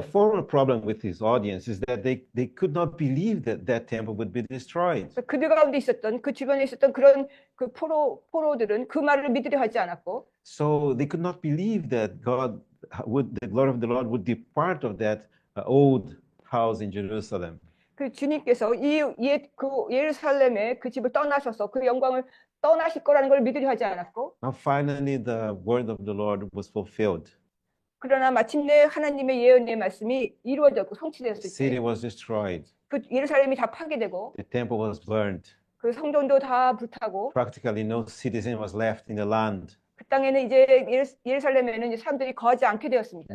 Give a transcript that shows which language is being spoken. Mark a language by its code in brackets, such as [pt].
[en] The former problem with his audience is that they could not believe that that temple would be destroyed. [ko] 그들 가운데 있었던 그 주변에 있었던 그런 그 포로들은 그 말을 믿으려 하지 않았고, [en] So they could not believe that the glory of the Lord would depart of that old house in Jerusalem. [ko] 그 주님께서 그 예루살렘의 그 집을 떠나셔서 그 영광을 떠나실 거라는 걸 믿으려 하지 않았고, [en] Now finally the word of the Lord was fulfilled. [ko] 그러나 마침내 하나님의 예언의 말씀이 이루어졌고 [en] The [ko] 성취되었을 [en] city [ko] 때 [en] was destroyed. [ko] 그 예루살렘이 다 파괴되고 [en] The temple was burned. [ko] 그 성전도 다 불타고 [en] Practically no citizen was left in the land. [ko] 그 땅에는 이제 예루살렘에는 이제 사람들이 거하지 않게 되었습니다.